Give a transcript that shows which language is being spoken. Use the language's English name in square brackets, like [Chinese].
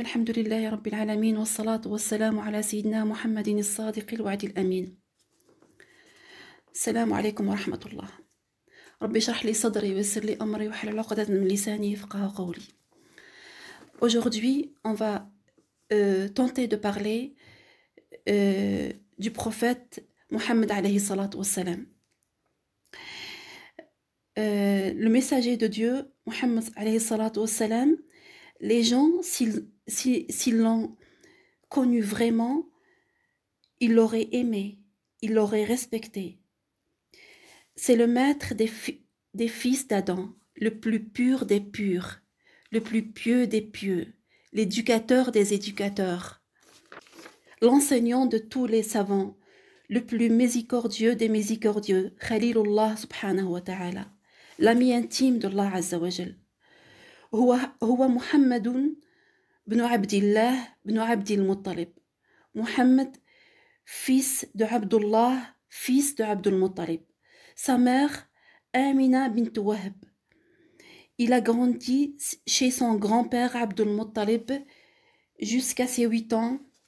[Arabic] الحمد لله رب العالمين، والصلاة والسلام على سيدنا محمد الصادق الوعد الأمين. السلام عليكم ورحمة الله. ربي اشرح لي صدري ويسر لي أمري واحلل عقدة من لساني يفقهوا قولي. [French] Aujourd'hui, on va tenter de parler du prophète Mohammed [Arabic] alayhi salatu wassalam. [French] Le messager de Dieu, Mohammed [Arabic] alayhi salatu wassalam, [French] les gens, s'ils l'ont connu vraiment, ils l'auraient aimé, ils l'auraient respecté. C'est le maître des fils d'Adam, le plus pur des purs, le plus pieux des pieux, l'éducateur des éducateurs, l'enseignant de tous les savants, le plus miséricordieux des miséricordieux, Khalilullah [Arabic] subhanahu wa ta'ala, [French] l'ami intime d'Allah [Arabic] azza wa jal. هو محمد بن عبد الله بن عبد المطلب. [French] Mohammed, fils de Abdullah, fils de Abdul Muttalib. Sa mère, Amina bint Wahb. Il a grandi chez son grand-père Abdul Muttalib jusqu'à ses 8 ans.